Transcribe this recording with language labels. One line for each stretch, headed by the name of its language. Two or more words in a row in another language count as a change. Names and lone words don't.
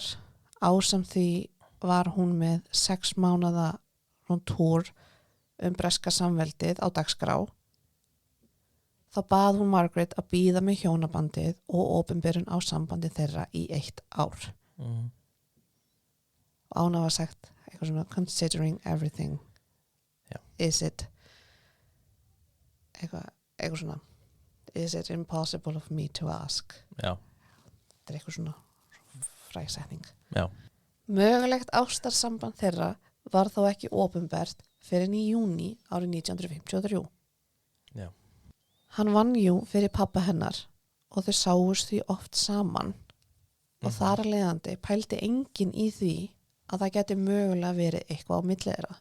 Icelandic: Ásamt því var hún með 6 mánaða túr breska samveldið á dagskrá. Þá bað hún Margaret að bíða með hjónabandið og opinberun á sambandi þeirra í 1 ár. Og ána var sagt eitthvað svona
English: considering everything. Is it
Icelandic: eitthvað svona
English: is it impossible of me to ask?
Icelandic: Já. Þetta er eitthvað svona frægsetning. Já. Mögulegt ástarsamband þeirra var þó ekki opinbert fyrir í júní árið 1953. Já. Hann vann fyrir pappa hennar og þau sáust því oft saman og þar að leiðandi pældi enginn í því að það geti mögulega verið eitthvað á milli þeirra.